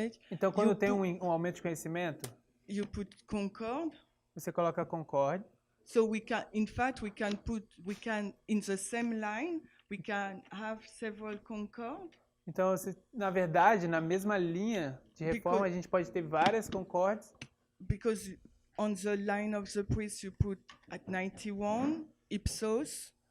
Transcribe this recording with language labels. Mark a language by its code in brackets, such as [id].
[pt] Então, quando tem um aumento de conhecimento, [en] you put Concord. [pt] Você coloca Concord. [en] So we can, in fact, we can in the same line, we can have several Concord. [pt] Então, na verdade, na mesma linha de reforma, a gente pode ter várias Concords. [en] Because on the line of the priest you put at 91 ipsos.